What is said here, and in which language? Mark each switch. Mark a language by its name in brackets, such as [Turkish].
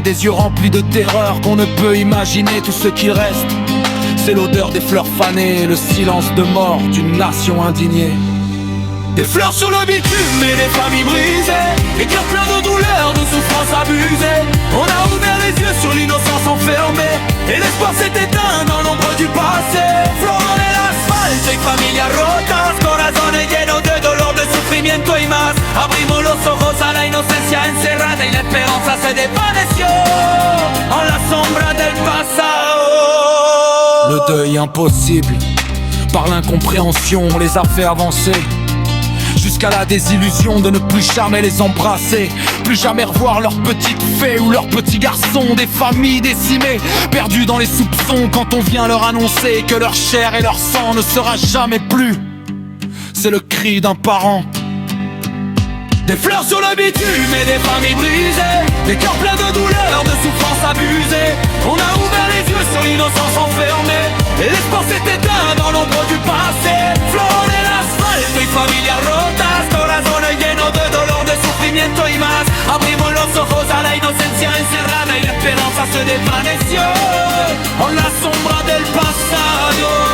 [French] Des yeux remplis de terreur qu'on ne peut imaginer. Tout ce qu'il reste, c'est l'odeur des fleurs fanées, le silence de mort d'une nation indignée. Des fleurs sur le bitume et des familles brisées, des cœurs pleins de douleurs, de souffrances abusées. On a ouvert les yeux sur l'innocence enfermée, et l'espoir s'est éteint dans l'ombre du passé. [Spanish] Florent en el asfalto y familias rotas, corazones llenos de dolor, de sufrimiento y más. Abrimos los ojos a la inocencia encerrada y la esperanza se desvaneció en la sombra del pasado. [French] Le deuil impossible, par l'incompréhension, on les a fait avancer jusqu'à la désillusion de ne plus jamais les embrasser, plus jamais revoir leurs petites fées ou leurs petits garçons. Des familles décimées, perdues dans les soupçons quand on vient leur annoncer que leur chair et leur sang ne sera jamais plus. C'est le cri d'un parent. Des fleurs sur le bitume et des familles brisées, des cœurs pleins de douleurs, de souffrances abusées. On a ouvert les yeux sur l'innocence enfermée, et l'espoir s'est éteint dans l'ombre du passé. [Spanish] Florent en el asfalto y familias rotas, corazones llenos de dolor, de sufrimiento y más. Abrimos los ojos a la inocencia encerrada y la esperanza se desvaneció en la sombra del pasado.